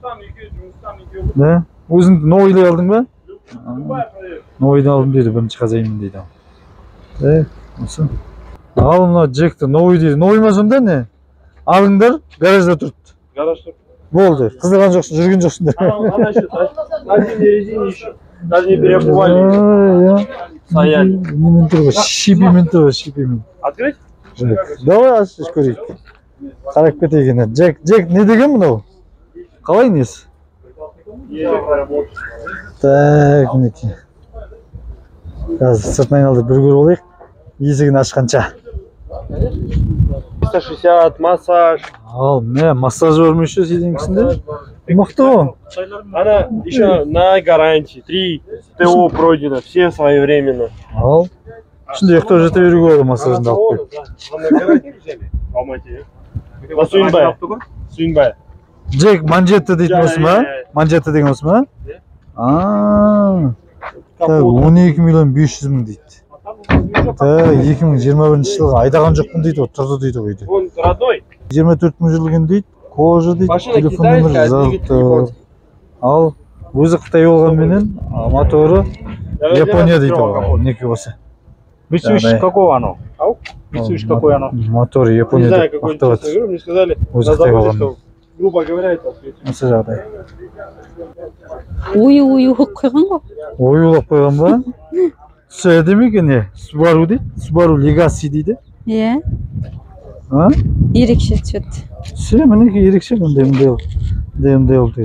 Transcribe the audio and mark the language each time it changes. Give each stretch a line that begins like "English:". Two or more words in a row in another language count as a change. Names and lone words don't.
Kazakh: Да? Өзің новыйлай алдың ба? Новыйдан алдым дейді, бірінші хозяйнмын дейді. Осы. Ал мына Джекті новый дейді. Новый ма сонда не? Алыңдар, гаражда тұрды. Гаражда. Болды. Қыздырған жоқсың, жүрген жоқсыңдар.
Russian: Она еще на зимней резине еще. Даже не переобували. Стояли.
Kazakh: Немен тұр ғой, шипимен тұр ғой, шипимен.
Russian: Открыть?
Kazakh: Давай ашып көрейік. Қарап кетейік енді. Джек не деген мынау? Қалай несі? Так, мінекей. Қазір сыртын айналдырып бір көріп алайық. Есігін ашқанша. 360, массаж. Ал, не, массаж бар ма еще сиденкісінде? Мықты ғой.
Russian: Она еще на гарантии. 3 ТО пройдено, все своевременно.
Kazakh: Ал. Şimdi ұйықтап жата беруге болады массажында алып келіп. На Сүйінбай. Сүйінбай. Джек манжетті дейтін осы ма? Манжетті деген осы ма? Так, 12 миллион 500 мың дейді. Так, 2021 жылғы айдаған жоқпын дейді, тұрды дейді ғой.
Russian: Он родной.
Kazakh: 24 мың жүрілген дейді, кожа дейді, телефон нөмірі жазылып. Ал, өзі Қытай болғанменен моторы Япония дейді ғой. Неке осы.
Russian: Mitsubishi какого оно? Mitsubishi какой оно?
Kazakh: Мотор Не Япония
Russian: знаю,
Kazakh: деп
Russian: какой
Kazakh: мақтап
Russian: честно говорю, мне сказали, на
Kazakh: Өзі Қытай
Russian: заводе,
Kazakh: болған.
Russian: что, грубо говоря, это ответить.
Kazakh: Осы жағдай. Ою қойған ғой. Оюлап қойған ба? Түсі әдемі екен не? Subaru дейді. Subaru Legacy дейді. Иә. А? Ерекше түседі. Түсі мінекей ерекше мындай болды.